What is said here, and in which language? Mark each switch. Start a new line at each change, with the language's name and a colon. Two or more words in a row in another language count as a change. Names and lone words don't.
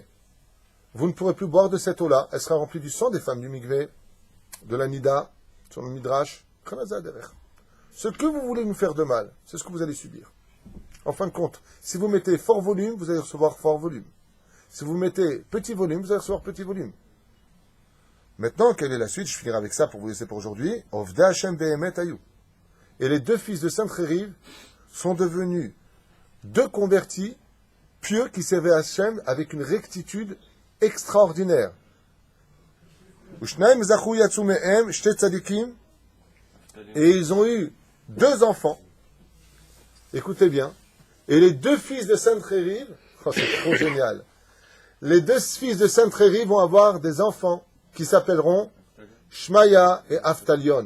French: Vous ne pourrez plus boire de cette eau-là. Elle sera remplie du sang des femmes du mikvé, de la nida, sur le midrash. Ce que vous voulez nous faire de mal, c'est ce que vous allez subir. En fin de compte, si vous mettez fort volume, vous allez recevoir fort volume. Si vous mettez petit volume, vous allez recevoir petit volume. Maintenant, quelle est la suite? Je finirai avec ça pour vous laisser pour aujourd'hui.
Hebrew: עובדי השם ואמת היו.
French: Et les deux fils de Sancheriv sont devenus deux convertis pieux qui servaient Hashem avec une rectitude extraordinaire.
Hebrew: ושניים זכו יצאו מהם שתי צדיקים.
French: Et ils ont eu deux enfants. Écoutez bien. Et les deux fils de Sancheriv, oh, c'est trop génial. Les deux fils de Sancheriv vont avoir des enfants qui s'appelleront Shmaya et Aftalion.